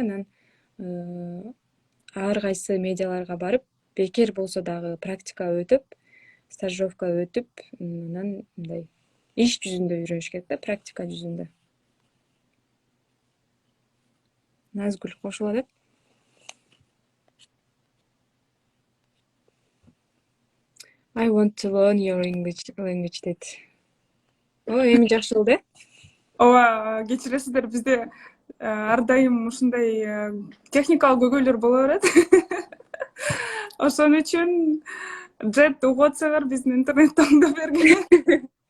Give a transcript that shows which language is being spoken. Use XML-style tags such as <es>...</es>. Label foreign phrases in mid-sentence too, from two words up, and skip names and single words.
<ky>Анан ар кайсы медиаларга барып, бекер болсо дагы практика өтүп, стажировка өтүп, анан мындай иш жүзүндө үйрөнүш керек да, практика жүзүндө. Назгүл кошулуп атат.</ky> <en>I want to learn your language дейт.</en> <ky>Эми жакшы болду, Ооба, кечиресиздер, бизде ар дайым ушундай техникалык көйгөйлөр боло берет. Ошон үчүн Джет угуп атсаңар биздин интернетти оңдоп берген.</ky>